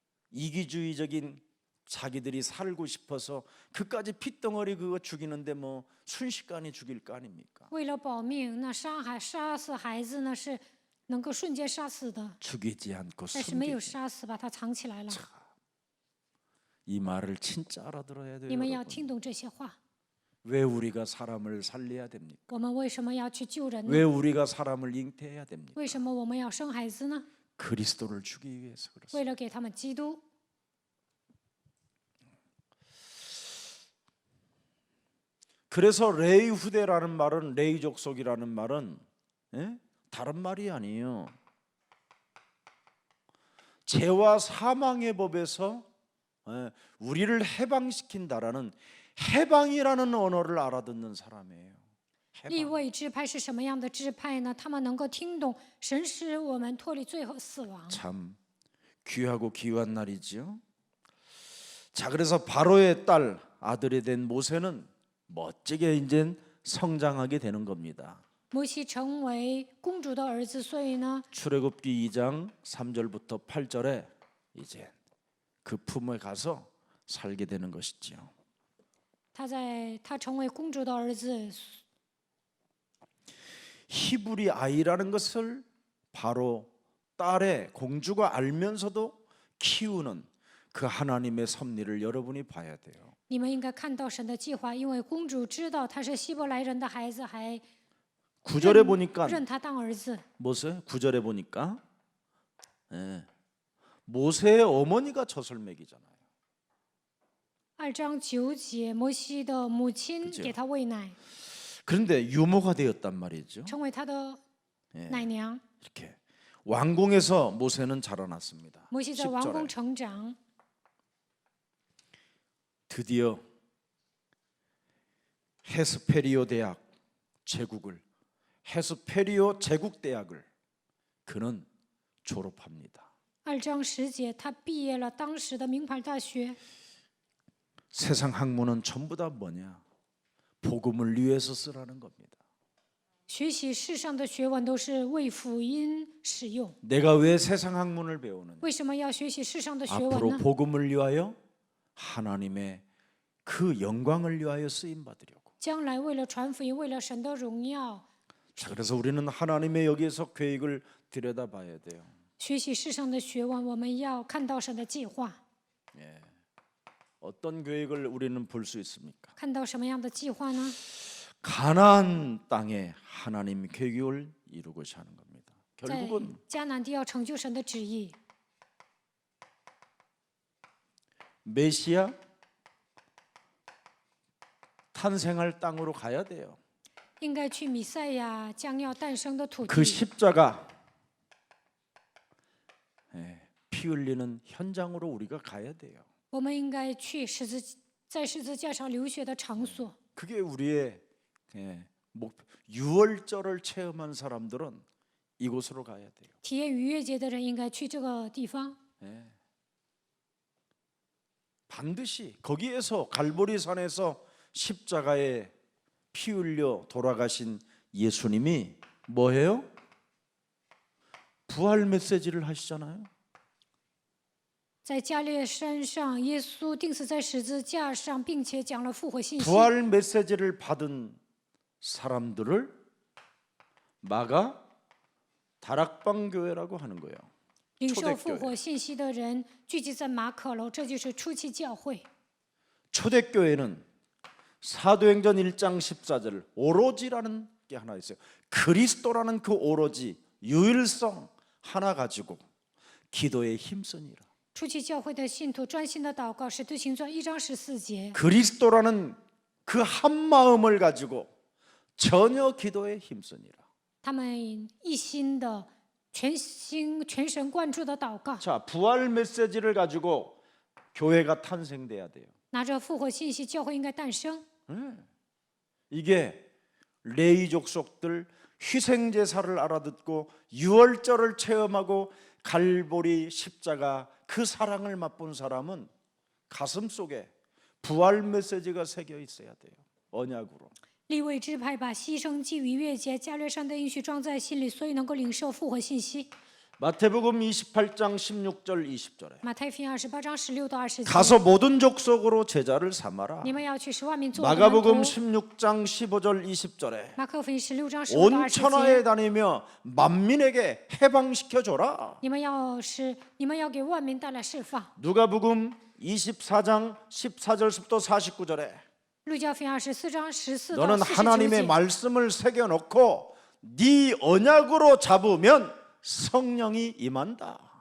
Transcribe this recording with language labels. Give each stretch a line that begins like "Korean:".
Korean: 이기주의적인 자기들이 살고 싶어서 그까지 핏덩어리 그거 죽이는데 뭐 순식간에 죽일 거 아닙니까?
Chinese: 为了保命，那杀死孩子呢是能够瞬间杀死的，
Korean: 죽이지 않고
Chinese: 但是没有
Korean: 숨기지.
Chinese: 杀死，把他藏起来了。
Korean: 이 말을 진짜 알아들어야 돼요.
Chinese: 你们要
Korean: 여러분.
Chinese: 听懂这些话。
Korean: 왜 우리가 사람을 살려야 됩니까?
Chinese: 我们为什么要去救人
Korean: 왜
Chinese: 呢？
Korean: 우리가 사람을 잉태해야 됩니까?
Chinese: 为什么我们要生孩子呢？
Korean: 그리스도를 주기 위해서 그렇습니다.
Chinese: 为了给他们基督。
Korean: 그래서 레위 후대라는 말은 레위 족속이라는 말은 다른 말이 아니에요. 죄와 사망의 법에서 우리를 해방시킨다라는 해방이라는 언어를 알아듣는 사람이에요.
Chinese: 立
Korean: 해방.
Chinese: 位支派是什么样的支派呢？他们能够听懂神使我们脱离罪和死亡。
Korean: 참 귀하고 귀한 날이지요. 자, 그래서 바로의 딸 아들이 된 모세는 멋지게 이제 성장하게 되는 겁니다.
Chinese: 摩西成为公主的儿子，所以呢，
Korean: 출애굽기 2장 3절부터 8절에 이제 그 품에 가서 살게 되는 것이지요.
Chinese: 他成为公主的儿子，
Korean: 히브리 아이라는 것을 바로 딸의 공주가 알면서도 키우는 그 하나님의 섭리를 여러분이 봐야 돼요.
Chinese: 你们应该看到神的计划，因为公主知道他是希伯来人的孩子，还
Korean: 9절에 보니까
Chinese: 认他当儿子。
Korean: 모세 9절에 보니까 모세의 어머니가 젖을 먹이잖아요.
Chinese: 2章9节，摩西的母亲
Korean: 그죠
Chinese: 给他喂奶，
Korean: 그런데 유모가 되었단 말이죠.
Chinese: 成为他的奶娘。
Korean: 이렇게 왕궁에서 모세는 자라났습니다.
Chinese: 摩西在王宫
Korean: 10절에
Chinese: 成长，
Korean: 드디어 헤스페리오 대학 제국을 헤스페리오 제국 대학을 그는 졸업합니다.
Chinese: 2章10节，他毕业了当时的名牌大学。
Korean: 세상 학문은 전부 다 뭐냐? 복음을 위해서 쓰라는 겁니다.
Chinese: 学习世上的学问都是为福音使用。
Korean: 내가 왜 세상 학문을 배우느냐?
Chinese: 为什么要学习世上的学问
Korean: 앞으로
Chinese: 呢？
Korean: 복음을 위하여 하나님의 그 영광을 위하여 쓰임 받으려고.
Chinese: 将来为了传福音，为了神的荣耀，
Korean: 자, 그래서 우리는 하나님의 여기에서 계획을 들여다봐야 돼요.
Chinese: 学习世上的学问，我们要看到神的计划。
Korean: 어떤 계획을 우리는 볼 수 있습니까?
Chinese: 看到什么样的计划呢？
Korean: 가나안 땅에 하나님 계획을 이루고자 하는 겁니다.
Chinese: 在
Korean: 결국은
Chinese: 迦南地要成就神的旨意。
Korean: 메시아 탄생할 땅으로 가야 돼요.
Chinese: 应该去弥赛亚将要诞生的土
Korean: 그
Chinese: 地，
Korean: 십자가 피 흘리는 현장으로 우리가 가야 돼요.
Chinese: 我们应该去在十字架上流血的场所。
Korean: 그게 우리의 목표. 유월절을 체험한 사람들은 이곳으로 가야 돼요.
Chinese: 体验逾越节的人应该去这个地方，
Korean: 반드시 거기에서 갈보리산에서 십자가에 피 흘려 돌아가신 예수님이 뭐예요? 부활 메시지를 하시잖아요.
Chinese: 在加略山上，耶稣钉死在十字架上，并且讲了复活信息。
Korean: 부활 메시지를 받은 사람들을 마가 다락방 교회라고 하는 거예요.
Chinese: 领受复活信息的人聚集在马可楼，这就是初期教会。
Korean: 초대교회는 사도행전 1장 14절 오로지라는 게 하나 있어요. 그리스도라는 그 오로지 유일성 하나 가지고 기도에 힘쓰니라.
Chinese: 初期教会的信徒专心的祷告，使徒行传1章14节。
Korean: 그리스도라는 그 한 마음을 가지고 전혀 기도에 힘쓰니라.
Chinese: 他们一心的、全神贯注的祷告，
Korean: 자, 부활 메시지를 가지고 교회가 탄생돼야 돼요.
Chinese: 拿着复活信息，教会应该诞生。
Korean: 이게 레위 족속들 희생 제사를 알아듣고 유월절을 체험하고 갈보리 십자가 그 사랑을 맛본 사람은 가슴 속에 부활 메시지가 새겨 있어야 돼요. 언약으로.
Chinese: 利未支派把牺牲祭逾越节、加略山的应许装在心里，所以能够领受复活信息。
Korean: 마태복음 28장 16절 20절에
Chinese: 马太福音28章16到20节，
Korean: 가서 모든 족속으로 제자를 삼아라.
Chinese: 你们要去使万民做我的门
Korean: 마가복음
Chinese: 徒。
Korean: 16장 15절 20절에
Chinese: 马可福音16章15
Korean: 온
Chinese: 到20节，
Korean: 천하에 다니며 만민에게 해방시켜 줘라.
Chinese: 你们要给万民带来释放。
Korean: 누가복음 24장 14절부터 49절에
Chinese: 路加福音24章14到
Korean: 너는
Chinese: 49
Korean: 하나님의
Chinese: 节，
Korean: 말씀을 새겨 놓고 네 언약으로 잡으면 성령이 임한다.